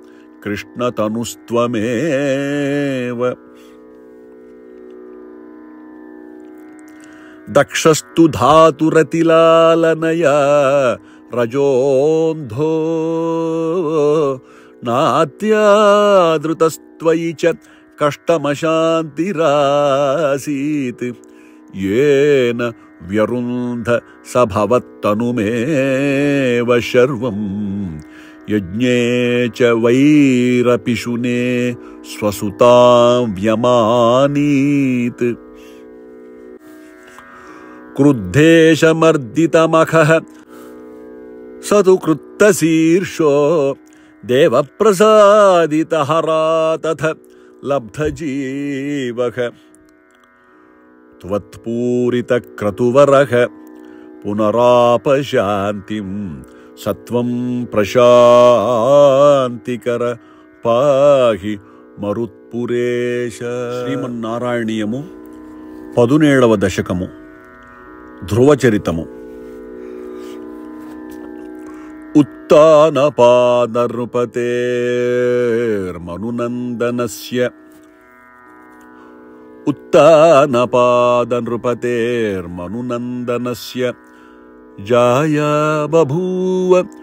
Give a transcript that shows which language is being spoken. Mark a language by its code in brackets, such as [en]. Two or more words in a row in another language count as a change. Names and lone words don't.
[sa] కృష్ణతనుస్త్వమేవ దక్షస్తు ధాతురతిలాలనయా రజోంధో నాత్యాదృతస్త్వయి చ కష్టమశాంతిరాసీత్ येन व्यरुन्ध सभवत्तनुमेव शर्वं यज्ञे च वैरपिशुने स्वसुतां व्यमानीत् क्रुद्धेशमर्दितमखः स तु कृत्तशीर्षो ದೇವಪ್ರಸಾದಿತಹರಾ ತಥ ಲಬ್ಧಜೀವಃ ತ್ವತ್ಪೂರಿತಕ್ರತುವರಃ ಪುನರಾಪಶಾಂತಿಂ ಸತ್ವಂ ప్రశాంతికర పాహి మరుత్పురేశ. [te] శ్రీమన్నారాయణీయము 17వ దశకము, ధ్రువచరితము. [sa] ఉత్తానపాదనృపతేర్మనునందనస్య జాయా బభూవ